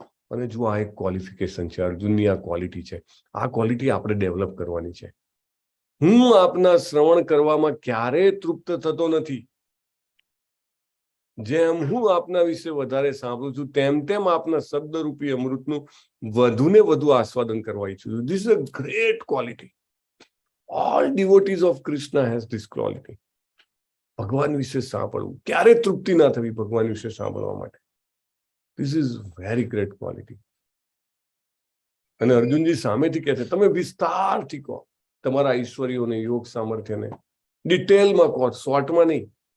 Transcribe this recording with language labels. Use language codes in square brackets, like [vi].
[gu] અને જુઓ આ એક ક્વોલિફિકેશન છે, અર્જુનની આ ક્વોલિટી છે. આ ક્વોલિટી આપણે ડેવલપ કરવાની છે. હું આપના શ્રવણ કરવામાં ક્યારેય તૃપ્ત થતો નથી. જેમ હું આપના વિશે વધારે સાંભળું છું તેમ તેમ આપના શબ્દરૂપી અમૃતનું વધુ ને વધુ આસ્વાદન કરવા ઈચ્છું છું. [en] This is a great quality. All devotees of Krishna has this quality. [gu] ભગવાન વિશે સાંભળવું, ક્યારે તૃપ્તિ ના થવી ભગવાન વિશે સાંભળવા માટે. [en] This is very great quality. [gu] અને અર્જુનજી સામેથી કહે છે તમે વિસ્તારથી કહો તમારા ઈશ્વરીઓને, યોગ સામર્થ્યને, ડિટેલમાં કહો, શોર્ટમાં નહીં.